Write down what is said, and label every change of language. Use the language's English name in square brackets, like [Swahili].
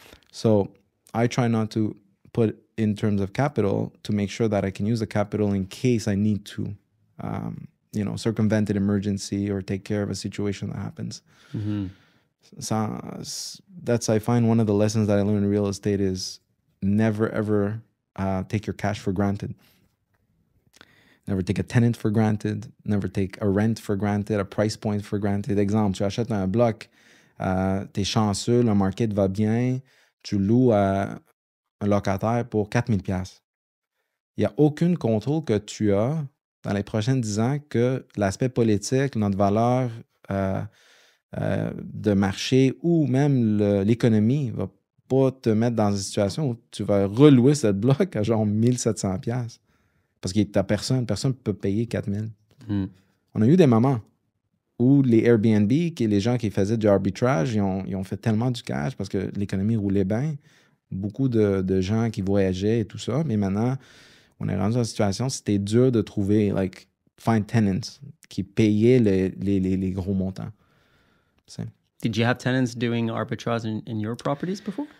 [English] So I try not to put in terms of capital to make sure that I can use the capital in case I need to, circumvent an emergency or take care of a situation that happens. So that's, I find, one of the lessons that I learned in real estate is never, ever take your cash for granted. Never take a tenant for granted. Never take a rent for granted, a price point for granted. [French] Exemple, tu achètes un bloc, t'es chanceux, le market va bien, tu loues à un locataire pour 4 000 $. Il n'y a aucun contrôle que tu as dans les prochains 10 ans que l'aspect politique, notre valeur de marché ou même l'économie va pas te mettre dans une situation où tu vas relouer cette bloc à genre 1 700 $. Parce que personne ne peut payer 4 000. On a eu des moments où les Airbnb, les gens qui faisaient du arbitrage, ils ont fait tellement du cash parce que l'économie roulait bien. Beaucoup de gens qui voyageaient et tout ça. Mais maintenant, on est rendu dans une situation, c'était dur de trouver, [English] find tenants [French] qui payaient les gros montants. [English] Did you have tenants doing arbitrage in your properties before?